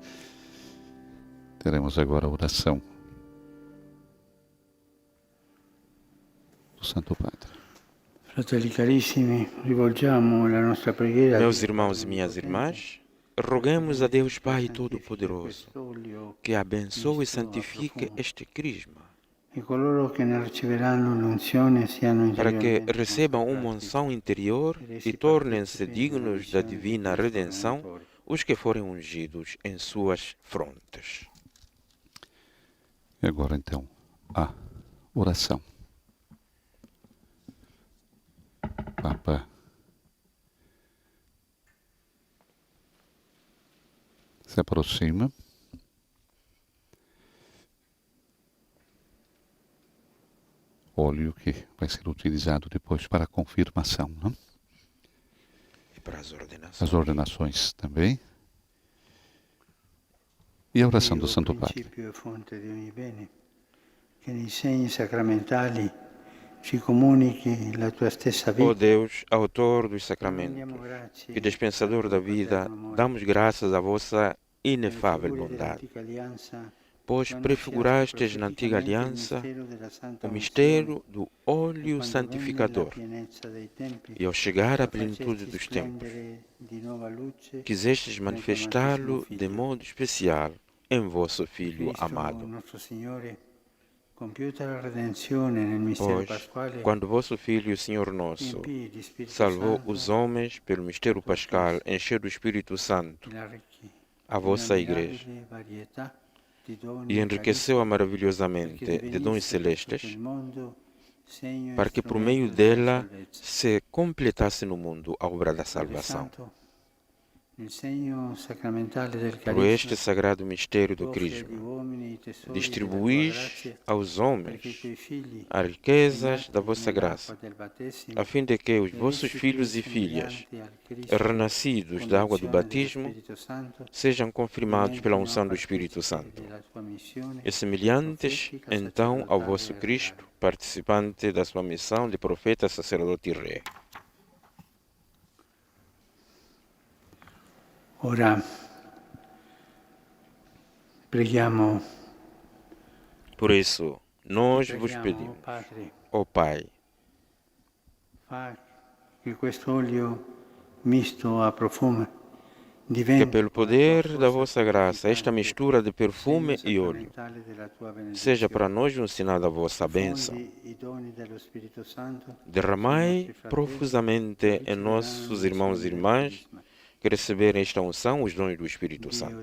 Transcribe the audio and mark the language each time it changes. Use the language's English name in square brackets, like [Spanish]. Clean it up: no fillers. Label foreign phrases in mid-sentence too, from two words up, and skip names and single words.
[Portuguese] Teremos agora a oração do Santo Padre. [Italian] Fratelli carissimi, rivolgiamo la nostra preghiera [Portuguese] Meus irmãos e minhas irmãs, roguemos a Deus Pai Todo-Poderoso que abençoe e santifique este crisma, [Italian] e coloro che ne riceveranno l'unzione siano [Portuguese] para que [Italian] interiormente [Portuguese] recebam uma [Italian] consacrati. [Portuguese] unção interior e tornem-se dignos da divina redenção os que forem ungidos em suas frontes. E agora então a oração. Papa se aproxima. Óleo que vai ser utilizado depois para a confirmação, não? E para as As ordenações também. E a oração do Santo Padre. [Italian] Principio e fonte di ogni bene, che nei segni sacramentali ci comunichi la tua stessa [Portuguese] Ó [Italian] vita. [Portuguese] Deus, autor dos sacramentos [Italian] Rendiamo grazie [Portuguese] e dispensador da vida, damos graças à vossa inefável bondade, pois prefigurastes na antiga aliança o mistério do óleo santificador e, ao chegar à plenitude dos tempos, quisestes manifestá-lo de modo especial em vosso Filho amado. [Italian] compiuta la redenzione nel mistero [Portuguese] Pois, [Italian] pasquale, [Portuguese] quando vosso Filho, Senhor nosso, [Italian] riempì di Spirito [Portuguese] salvou [Italian] Santo [Portuguese] os homens pelo mistério pascal, encheu do Espírito Santo [Italian] e l'arricchì [Portuguese] a [Italian] di [Portuguese] vossa [Italian] una [Portuguese] igreja [Italian] mirabile varietà di doni e [Portuguese] e enriqueceu-a [Italian] perché [Portuguese] maravilhosamente de [Italian] divenisse [Portuguese] dons [Italian] per tutto [Portuguese] celestes, [Italian] il mondo segno e [Portuguese] para que por meio [Italian] strumento della [Portuguese] dela [Italian] salvezza. [Portuguese] se completasse no mundo a obra da [Italian] Padre [Portuguese] salvação. [Italian] Santo, nel segno sacramentale del [Portuguese] Por este [Italian] Carisma, [Portuguese] sagrado mistério do [Italian] offre agli [Portuguese] Crisma, [Italian] uomini i tesori della tua [Portuguese] distribuís [Italian] grazia [Portuguese] aos [Italian] perché i [Portuguese] homens [Italian] tuoi figli, [Portuguese] as riquezas [Italian] bagnati [Portuguese] da vossa [Italian] nell'acqua [Portuguese] graça, [Italian] del battesimo, [Portuguese] a fim de que os [Italian] e [Portuguese] vossos [Italian] resi [Portuguese] filhos e [Italian] più [Portuguese] filhas, [Italian] semelhanti al Cristo, [Portuguese] renascidos da água do [Italian] con l'azione dello [Portuguese] batismo, [Italian] Spirito Santo, [Portuguese] sejam confirmados pela [Italian] diventino [Portuguese] unção do Espírito [Italian] partecipi [Portuguese] Santo [Italian] della tua missione [Portuguese] e semelhantes [Italian] profetica, [Portuguese] então ao [Italian] sacerdotale [Portuguese] vosso [Italian] e [Portuguese] Cristo, [Italian] reale. [Portuguese] participante da sua missão de profeta, sacerdote e rei. [Italian] Ora preghiamo, [Portuguese] Por isso, nós vos [Italian] preghiamo, [Portuguese] pedimos, [Italian] Padre, [Portuguese] ó Pai, [Italian] fa che questo olio misto a profumo [Portuguese] que [Italian] diventi [Portuguese] pelo poder da vossa graça, esta mistura de perfume e óleo seja para nós um sinal da vossa bênção. Derramai profusamente em nossos irmãos e irmãs que receberem esta unção os dons do Espírito Santo.